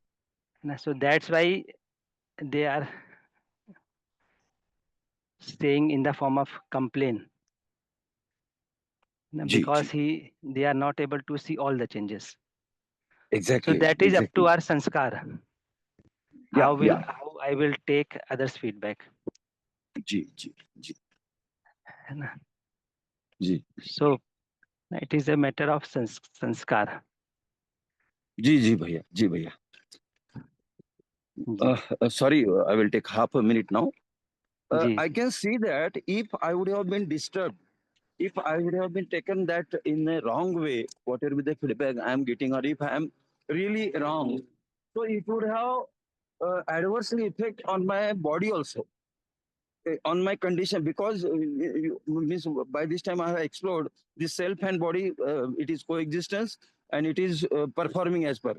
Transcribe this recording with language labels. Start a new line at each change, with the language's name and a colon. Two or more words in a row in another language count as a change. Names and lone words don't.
English: So that's why they are saying in the form of complaint,
Hindi: जी
English: because
Hindi: जी
English: they are not able to see all the changes. So exactly that is up to exactly our sanskar. yeah yeah How I will take others' feedback.
Hindi: जी जी जी है ना? जी
English: So it is a matter of sanskar.
Hindi: जी भैया जी भैया जी
English: sorry, I will take half a minute now.
Hindi: जी
English: I
Hindi: जी
English: can see that if I would have been disturbed, if I would have been taken that in a wrong way, whatever the feedback I am getting, or if I am really wrong, so it would have adversely effect on my body also, on my condition, because means by this time I have explored this self and body, it is coexistence and it is performing as per.